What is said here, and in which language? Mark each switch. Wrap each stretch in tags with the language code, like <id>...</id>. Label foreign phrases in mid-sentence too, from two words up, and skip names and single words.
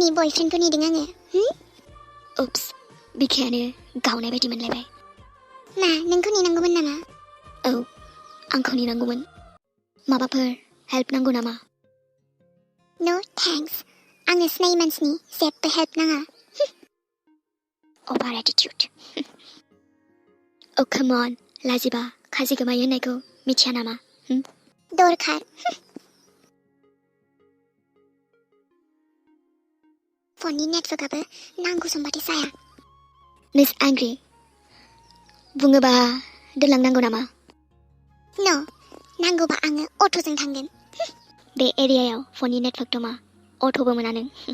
<brx>बयफ्रेन्डखौ नेदों आङो उप्स बिखायानो गावनाय बायदि मोनलायबाय मा नोंखौ नेनांगौमोन नामा औ आंखौ नेनांगौमोन माबाफोर हेल्प नांगौ नामा</brx> <en>no thanks</en> <brx>आङो सिनायै मानसिनि जेबो हेल्प नाङा</brx> <en>over attitude Oh come on</en> <brx>लाजिबा खाजि गोमायो होननायखौ मिथिया नामा दरखार फननि नेटवर्कआबो नांगौ समबाथाय जाया</brx> <en>Miss Angry</en> <brx>बुङोबा दोनलांनांगौ नामा न नांगौबा आङो अट'जों थांगोन बे एरियायाव फननि नेटवर्क दं मा अट'बो मोना नों</brx>